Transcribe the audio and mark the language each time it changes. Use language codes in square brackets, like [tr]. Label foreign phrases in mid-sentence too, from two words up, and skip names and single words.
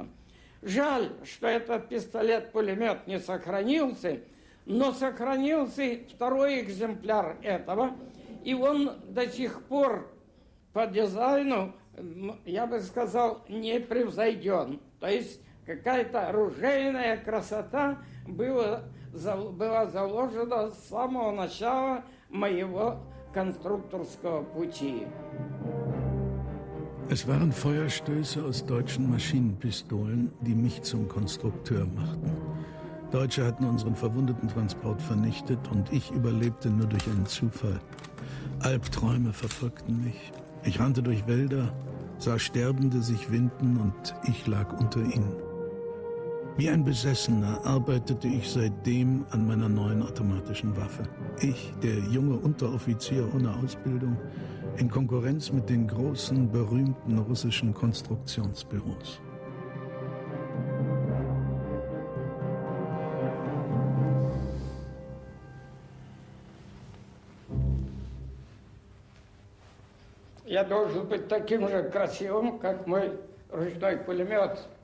[ru] Жаль, что этот пистолет-пулемет не сохранился, но сохранился второй экземпляр этого, и он до сих пор по дизайну, я бы сказал, не превзойден. То есть какая-то оружейная красота была заложена с самого начала моего конструкторского пути. [de] Es waren Feuerstöße aus deutschen Maschinenpistolen, die mich zum Konstrukteur machten. Deutsche hatten unseren Verwundetentransport vernichtet und ich überlebte nur durch einen Zufall. Albträume verfolgten mich. Ich rannte durch Wälder, sah Sterbende sich winden und ich lag unter ihnen. Wie ein Besessener arbeitete ich seitdem an meiner neuen automatischen Waffe. Ich, der junge Unteroffizier ohne Ausbildung, in Konkurrenz mit den großen, berühmten russischen Konstruktionsbüros. [ru] Я должен быть таким же красивым, как мой ручной пулемет.